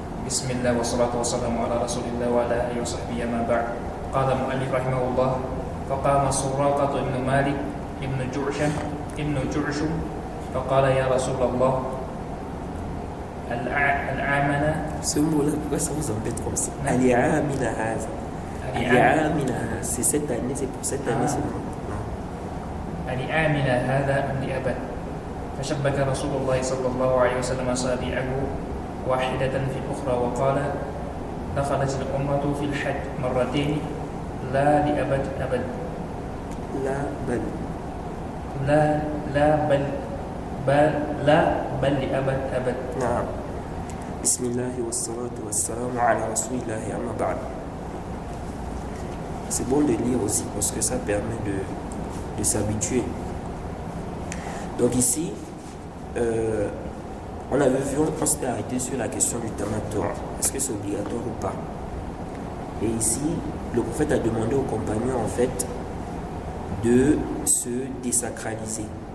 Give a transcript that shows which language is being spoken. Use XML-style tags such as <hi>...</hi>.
<ar>بسم الله والصلاة والسلام على رسول الله وعلى آله وصحبه أما بعد. قال المؤلف رحمه الله: فقام سراقة بن مالك ابن جعشم فقال يا رسول الله العامنا.</ar> <fr>Ce mot-là, pourquoi ça vous embête comme ça?</fr> <ar>Al-Ya'amina Haza. Al-Ya'amina Haza.</ar> <fr>C'est cette année, c'est pour cette année seulement.</fr> <ar>العامنا هذا أم لأبد فشبك رسول الله صلى الله عليه وسلم أصابعه واحدة في الأخرى وقال دخلت الأمة في الحج مرتين لا لأبد أبد لا بل لأبد أبد. نعم. بسم الله والصلاة والسلام على رسول الله أما بعد.</ar> <fr>C'est bon de lire aussi parce que ça permet de s'habituer. Donc ici, on avait vu, on s'était arrêté sur la question du tamattu'. Est-ce que c'est obligatoire ou pas? Et ici, le prophète a demandé aux compagnons en fait de se désacraliser.</fr>